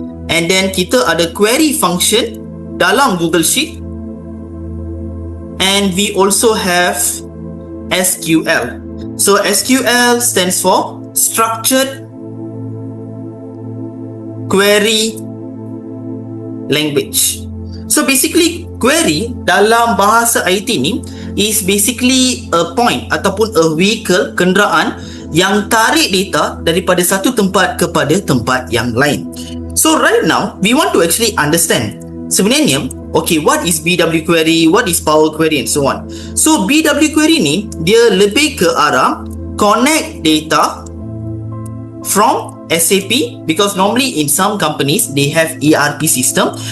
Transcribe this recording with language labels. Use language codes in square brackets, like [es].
[en] And then [ms] kita ada query function dalam Google Sheet. [en] And we also have SQL. So SQL stands for Structured Query Language. [ms] So basically, query dalam bahasa IT ni [en] is basically a point [ms] ataupun a vehicle, kenderaan yang tarik data daripada satu tempat kepada tempat yang lain. [en] So right now, we want to actually understand [ms] sebenarnya, [en] okay, what is BW query, what is Power Query and so on. So BW query ni, [ms] dia lebih ke arah [en] connect data from SAP, because normally in some companies they have ERP system.